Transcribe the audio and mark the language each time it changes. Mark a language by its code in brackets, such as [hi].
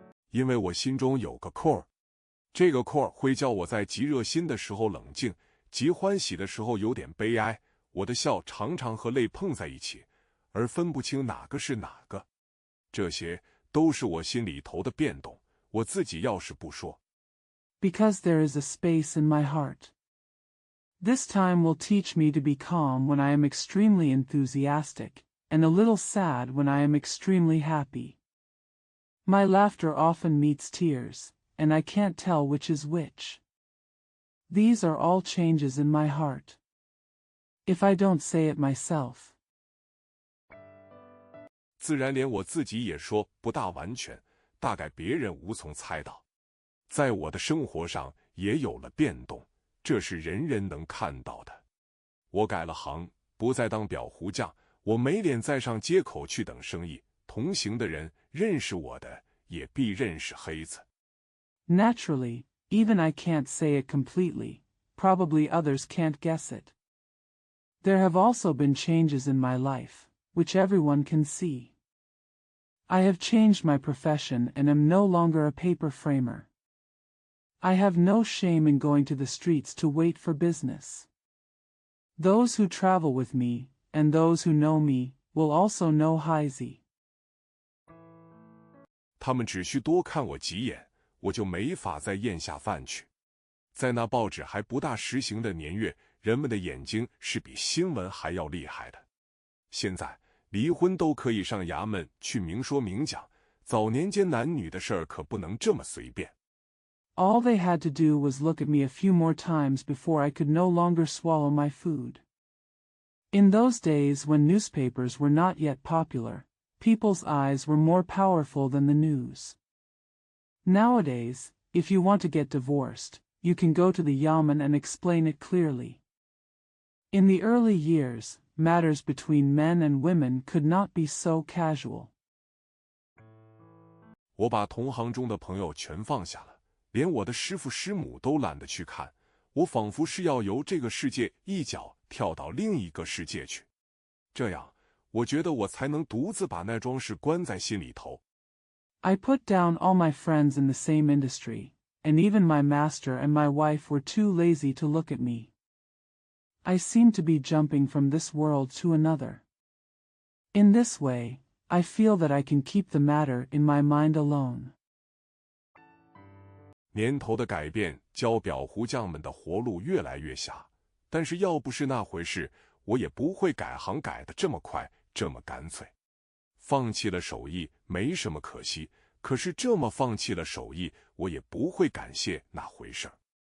[zh] 因为我心中有个空，这个空会叫我在极热心的时候冷静，极欢喜的时候有点悲哀。我的笑常常和泪碰在一起，而分不清哪个是哪个。这些都是我心里头的变动，我自己要是不说。 [en] Because there is a space in my heart. This time will teach me to be calm when I am extremely enthusiastic, and a little sad when I am extremely happy. My laughter often meets tears, and I can't tell which is which. These are all changes in my heart. If I don't say it myself. [zh] 自然连我自己也说不大完全，大概别人无从猜到。在我的生活上也有了变动，这是人人能看到的。我改了行，不再当裱糊匠，我没脸再上街口去等生意。同行的人认识我的，也必认识黑子。 [en] Naturally, even I can't say it completely, probably others can't guess it. There have also been changes in my life, which everyone can see. I have changed my profession and am no longer a paper framer. I have no shame in going to the streets to wait for business. Those who travel with me, and those who know me, will also know Heisey. [zh] 他们只需多看我几眼，我就没法再咽下饭去。在那报纸还不大实行的年月，人们的眼睛是比新闻还要厉害的。现在离婚都可以上衙门去明说明讲，早年间男女的事儿可不能这么随便。 [en] All they had to do was look at me a few more times before I could no longer swallow my food. In those days when newspapers were not yet popular, people's eyes were more powerful than the news. Nowadays, if you want to get divorced, you can go to the yamen and explain it clearly. In the early years, matters between men and women could not be so casual. [zh] 我把同行中的朋友全放下了，连我的师父师母都懒得去看，我仿佛是要由这个世界一脚跳到另一个世界去。这样，我觉得我才能独自把那桩事关在心里头。 [en] I put down all my friends in the same industry, and even my master and my wife were too lazy to look at me. I seem to be jumping from this world to another. In this way, I feel that I can keep the matter in my mind alone. [zh] 年头的改变，教裱糊匠们的活路越来越狭。但是要不是那回事，我也不会改行改得这么快，这么干脆。放弃了手艺没什么可惜，可是这么放弃了手艺，我也不会感谢那回事儿。